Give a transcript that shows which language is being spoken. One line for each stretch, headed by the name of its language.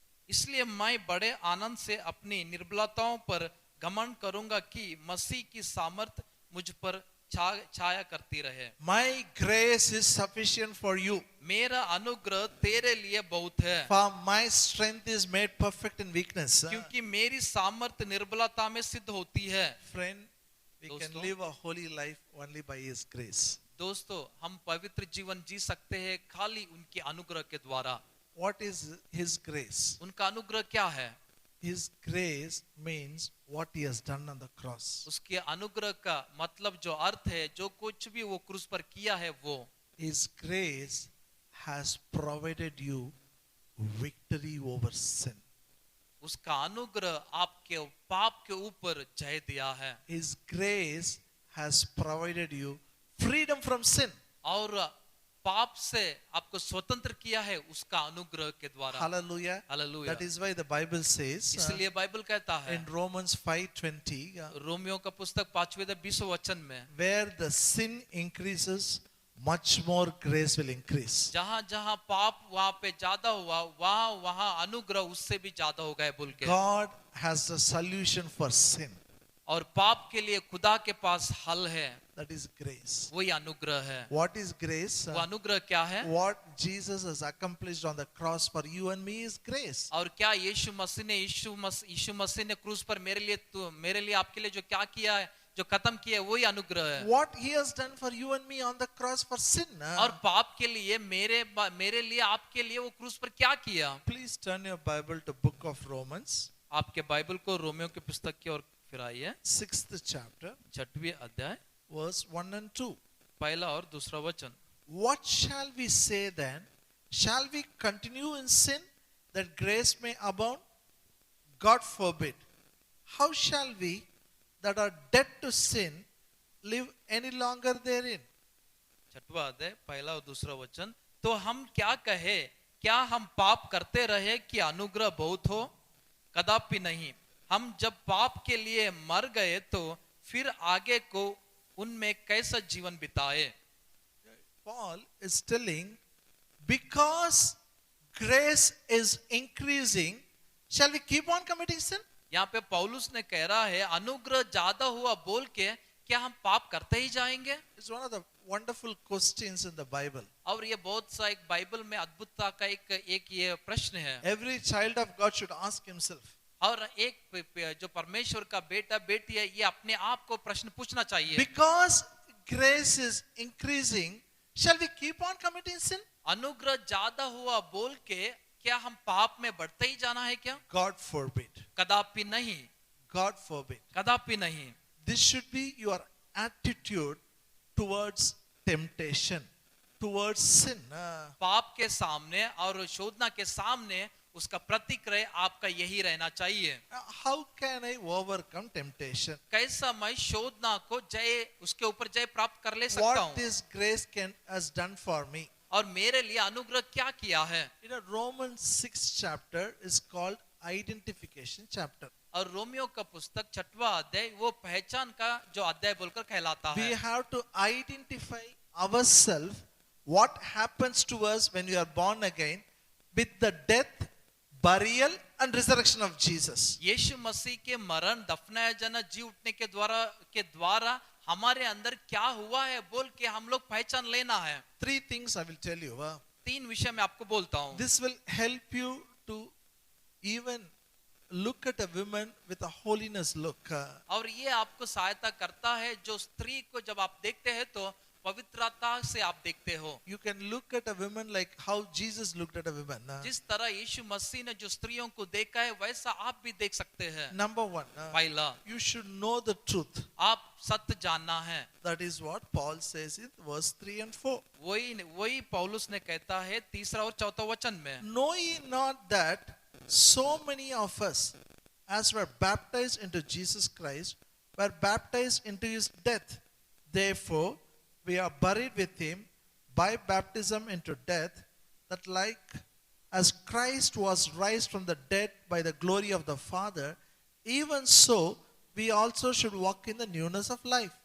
Hindi: इसलिए मैं बड़े आनंद से अपनी निर्बलताओं पर घमंड करूंगा कि मसीह की सामर्थ्य मुझ पर छाया करती रहे।
English: My grace is sufficient for you,
Hindi: मेरा अनुग्रह तेरे लिए बहुत है,
English: for my strength is made perfect in weakness.
Hindi: क्योंकि मेरी सामर्थ्य निर्बलता में सिद्ध होती है।
English: Friend, we can
Hindi: दोस्तों,
English: live a holy life only by His grace.
Hindi: दोस्तों, हम पवित्र जीवन जी सकते हैं खाली उनके अनुग्रह के द्वारा।
English: What is His grace?
Hindi: उनका अनुग्रह क्या है?
English: His grace means what He has done on the cross.
Hindi: उसके अनुग्रह का मतलब जो अर्थ है, जो कुछ भी वो क्रूस पर किया है वो।
English: His grace has provided you victory over sin.
Hindi: उसका अनुग्रह आपके पाप के ऊपर जय दिया है।
English: His grace has provided you freedom from sin.
Hindi: और पाप से आपको स्वतंत्र किया है उसका अनुग्रह के द्वारा।
English: Hallelujah.
Hindi: Hallelujah.
English: That is why the Bible says
Hindi: इसलिए बाइबल कहता है
English: in Romans 5:20,
Hindi: रोमियो का पुस्तक 5वें वचन में,
English: where the sin increases, much more grace will increase.
Hindi: जहां जहां पाप वहां पे ज्यादा हुआ, वहां वहां अनुग्रह उससे भी ज्यादा हो गए बोल के।
English: God has a solution for sin.
Hindi: और पाप के लिए खुदा के पास हल है,
English: That is grace.
Hindi: वही अनुग्रह है।
English: What is grace?
Hindi: वो अनुग्रह क्या है?
English: What Jesus has accomplished on the cross for you and me is grace.
Hindi: और क्या यीशु मसीह ने क्रूस पर मेरे लिए आपके लिए जो क्या किया है, जो खत्म किया है, वही अनुग्रह है।
English: What He has done for you and me on the cross for sin.
Hindi: और पाप के लिए मेरे लिए आपके लिए वो क्रूस पर क्या किया?
English: Please turn your Bible to book of Romans,
Hindi: आपके बाइबल को रोमियो के पुस्तक की ओर फिर आइए।
English: 6th chapter,
Hindi: 6वें अध्याय
English: verse 1 and 2.
Hindi: पहला और दूसरा वचन।
English: What shall we say then? Shall we continue in sin that grace may abound? God forbid. How shall we that are dead to sin live any longer therein?
Hindi: 6वां अध्याय पहला और दूसरा वचन। तो हम क्या कहे, क्या हम पाप करते रहे कि अनुग्रह बहुत हो? कदापि नहीं। हम जब पाप के लिए मर गए तो फिर आगे को उनमें कैसा जीवन बिताए?
English: Paul is telling, because grace is increasing, shall we keep on committing sin?
Hindi: यहाँ पे पौलुस ने कह रहा है अनुग्रह ज्यादा हुआ बोल के क्या हम पाप करते ही जाएंगे?
English: It's one of the wonderful questions in the Bible.
Hindi: और ये बहुत सा एक बाइबल में अद्भुतता का एक ये प्रश्न है।
English: Every child of God should ask himself.
Hindi: और एक जो परमेश्वर का बेटा बेटी है, ये अपने आप को प्रश्न पूछना चाहिए।
English: Because grace is increasing, shall we keep on committing sin?
Hindi: अनुग्रह ज्यादा हुआ बोल के क्या हम पाप में बढ़ते ही जाना है क्या?
English: God forbid.
Hindi: कदापि नहीं,
English: God forbid.
Hindi: कदापि नहीं।
English: This should be your attitude towards temptation, towards sin.
Hindi: पाप के सामने और शोधना के सामने उसका प्रतिक्रिया आपका यही रहना चाहिए।
English: How can I overcome temptation?
Hindi: कैसा मैं शोधना को उसके ऊपर जय प्राप्त कर ले सकता
English: What
Hindi: हूँ?
English: this grace has done for me?
Hindi: और मेरे लिए अनुग्रह क्या किया है?
English: You know, Romans 6th chapter is called identification chapter.
Hindi: और रोमियो का पुस्तक 6वां अध्याय वो पहचान का जो अध्याय बोलकर कहलाता
English: We
Hindi: है।
English: have to identify ourselves, what happens to us when we are born again, with the death, burial and resurrection of Jesus.
Hindi: यीशु मसीह के मरण, दफनाया जाना, जी उठने के द्वारा हमारे अंदर क्या हुआ है बोल के हम लोग पहचान लेना है।
English: 3 things I will tell you.
Hindi: 3 विषय मैं आपको बोलता हूँ।
English: This will help you to even look at a woman with a holiness look.
Hindi: और ये आपको सहायता करता है, जो स्त्री को जब आप देखते हैं तो पवित्रता से आप देखते हो।
English: You can look at a woman like how Jesus looked at a woman.
Hindi: जिस तरह यीशु मसीह ने जो स्त्रियों को देखा है वैसा आप भी देख सकते हैं।
English: Number one,
Hindi: पहला,
English: you should know the truth.
Hindi: आप सत्य जानना है।
English: That is what Paul says in verse 3 and 4.
Hindi: वही पौलुस ने कहता है तीसरा और चौथा वचन में,
English: Know ye not that so many of us, as were baptized into Jesus Christ, were baptized into his death? Therefore, we are buried with him by baptism into death, that like as Christ was raised from the dead by the glory of the Father, even so we also should walk in the newness of life.